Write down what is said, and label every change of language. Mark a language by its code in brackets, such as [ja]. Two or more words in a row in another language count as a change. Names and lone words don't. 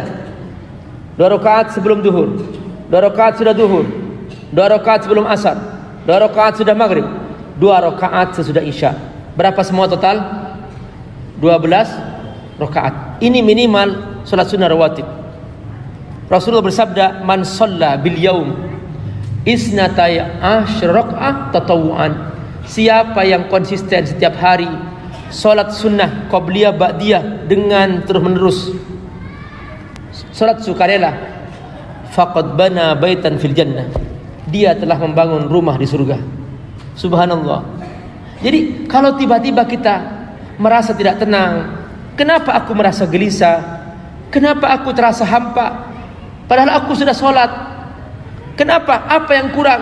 [id] 2 rakaat sebelum duhur, 2 rakaat sudah duhur, 2 rakaat sebelum asar, 2 rakaat sudah maghrib, 2 rakaat sesudah isya. Berapa semua total? 12 rakaat. Ini minimal salat sunnah rawatib. Rasulullah bersabda, [ar] من صلى باليوم اثنتي عشرة ركعة تطوعا. [id] Siapa yang konsisten setiap hari salat sunnah qabliyah ba'diyah dengan terus menerus, salat sukarela, [ar] فقد بنى بيتا في الجنة, [id] dia telah membangun rumah di surga. Subhanallah. Jadi kalau tiba-tiba kita merasa tidak tenang, kenapa aku merasa gelisah, kenapa aku terasa hampa, padahal aku sudah sholat, kenapa, apa yang kurang?